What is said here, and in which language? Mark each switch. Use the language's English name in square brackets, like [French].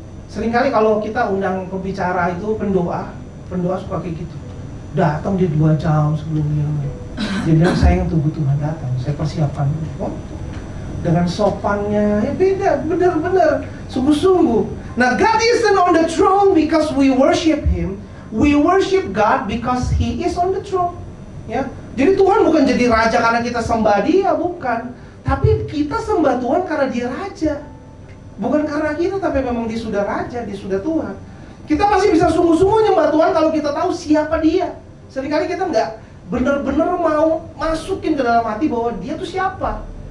[Indonesian] Seringkali kalau kita undang pembicara itu pendoa suka kayak gitu. Datang dia 2 jam sebelumnya. Dia bilang saya yang tunggu Tuhan datang, saya persiapkan. dengan sopannya, ya beda, benar-benar, sungguh-sungguh. Nah, [English] God isn't on the throne because we worship Him. We worship God because He is on the throne. [Indonesian] Ya, jadi Tuhan bukan jadi raja karena kita sembah Dia, bukan. Tapi kita sembah Tuhan karena Dia raja. Bukan karena kita, tapi memang Dia sudah raja, Dia sudah Tuhan. Kita masih bisa sungguh-sungguh nyembah Tuhan kalau kita tahu siapa Dia. Seringkali kita nggak benar-benar mau masukin ke dalam hati bahwa Dia tuh siapa.